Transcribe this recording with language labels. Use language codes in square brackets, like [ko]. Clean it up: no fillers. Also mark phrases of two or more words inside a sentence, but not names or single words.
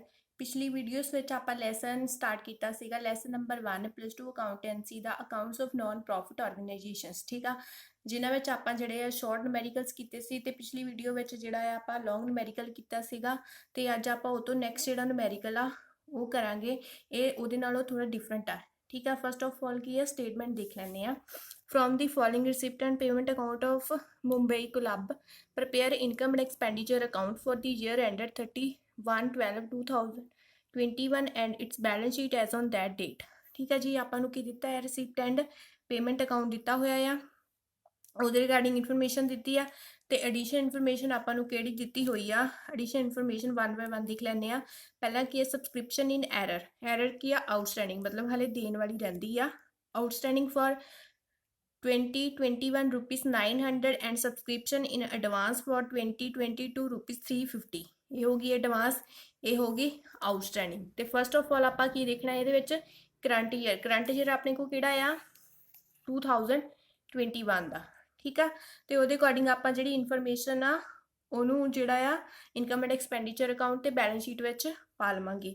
[pa] ਪਿਛਲੀ ਵੀਡੀਓਜ਼ ਵਿੱਚ ਆਪਾਂ ਲੈਸਨ ਸਟਾਰਟ ਕੀਤਾ ਸੀਗਾ ਲੈਸਨ ਨੰਬਰ 1 +2 ਅਕਾਊਂਟੈਂਸੀ ਦਾ ਅਕਾਊਂਟਸ ਆਫ ਨਾਨ ਪ੍ਰੋਫਿਟ ਆਰਗੇਨਾਈਜੇਸ਼ਨਸ। ਠੀਕ ਆ, ਜਿਨ੍ਹਾਂ ਵਿੱਚ ਆਪਾਂ ਜਿਹੜੇ ਆ [en] short numericals [pa] ਕੀਤੇ ਸੀ ਤੇ ਪਿਛਲੀ ਵੀਡੀਓ ਵਿੱਚ ਜਿਹੜਾ ਆ ਆਪਾਂ [en] long numerical [pa] ਕੀਤਾ ਸੀਗਾ ਤੇ ਅੱਜ ਆਪਾਂ ਉਹ ਤੋਂ ਨੈਕਸਟ ਜਿਹੜਾ ਨੂਮੈਰੀਕਲ ਆ ਉਹ ਕਰਾਂਗੇ। ਇਹ ਉਹਦੇ ਨਾਲੋਂ ਥੋੜਾ ਡਿਫਰੈਂਟ ਆ। ਠੀਕ ਆ, [en] first of all [pa] ਕੀ ਹੈ ਸਟੇਟਮੈਂਟ ਦੇਖ ਲੈਂਦੇ ਆ। [en] From the following receipt and payment account of Mumbai Club, prepare income and expenditure account for the year ended 31/12/2021 and its balance sheet as on that date। [hi] ठीक है जी, [pa] ਆਪਾਂ ਨੂੰ ਕੀ ਦਿੱਤਾ ਹੈ [en] receipt and payment account [pa] ਦਿੱਤਾ ਹੋਇਆ ਆ, ਉਹਦੇ ਰਿਗਾਰਡਿੰਗ ਇਨਫੋਰਮੇਸ਼ਨ ਦਿੱਤੀ ਆ ਤੇ [en] addition information [pa] ਆਪਾਂ ਨੂੰ ਕਿਹੜੀ ਦਿੱਤੀ ਹੋਈ ਆ। [en] addition information [pa] 1 ਬਾਈ 1 ਦੇਖ ਲੈਂਦੇ ਆ। ਪਹਿਲਾਂ ਕੀ ਹੈ [en] subscription in error [pa] ਕੀ ਆ ਆਊਟਸਟੈਂਡਿੰਗ, ਮਤਲਬ ਹਲੇ ਦੇਣ ਵਾਲੀ ਰਹਿੰਦੀ ਆ। [en] outstanding for 2021 rupees 900 and subscription in advance for 2022 rupees 350। [pa] ਇਹ ਹੋਗੀ ਐਡਵਾਂਸ, ਇਹ ਹੋਗੀ ਆਊਟਸਟੈਂਡਿੰਗ। ਤੇ [en] first of all [pa] ਆਪਾਂ ਕੀ ਦੇਖਣਾ ਇਹਦੇ ਵਿੱਚ [en] current year [pa] ਆਪਣੇ ਕੋਲ ਕਿਹੜਾ ਆ 2021 ਦਾ। ਠੀਕ ਆ, ਤੇ ਉਹਦੇ ਅਕੋਰਡਿੰਗ ਆਪਾਂ ਜਿਹੜੀ ਇਨਫੋਰਮੇਸ਼ਨ ਆ ਉਹਨੂੰ ਜਿਹੜਾ ਆ [en] income and expenditure account [pa] ਤੇ [en] balance sheet [pa] ਵਿੱਚ ਪਾ ਲਵਾਂਗੇ।